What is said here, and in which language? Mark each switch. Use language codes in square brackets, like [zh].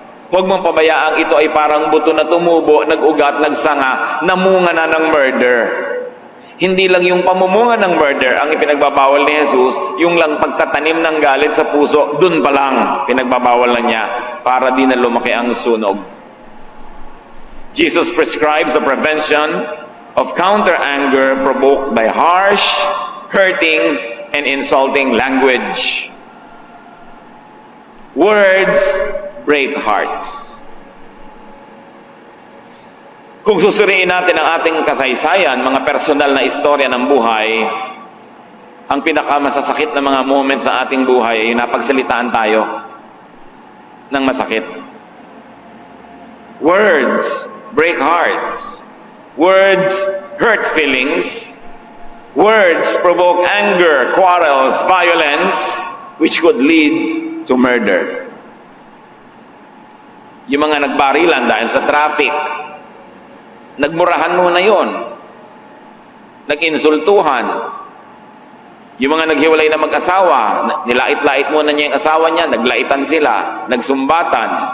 [tl] Huwag mong pabayaang ito ay parang buto na tumubo, nag-ugat, nagsanga, namunga na ng murder. Hindi lang yung pamumunga ng murder ang ipinagbabawal ni Jesus, yung lang pagtatanim ng galit sa puso, dun pa lang pinagbabawal na niya para di na lumaki ang sunog. [en] Jesus prescribes the prevention of counter-anger provoked by harsh, hurting, and insulting language. Words break hearts. [tl] Kung susuriin natin ang ating kasaysayan, mga personal na istorya ng buhay, ang pinakamasasakit na mga moments sa ating buhay ay napagsalitaan tayo ng masakit. [en] Words break hearts. Words hurt feelings. Words provoke anger, quarrels, violence, which could lead to murder. [tl] Yung mga nagbarilan dahil sa traffic, nagmurahan mo na yon, nag-insultuhan. Yung mga naghiwalay na mag-asawa, nilait-lait mo na niya yung asawa niya, naglaitan sila, nagsumbatan.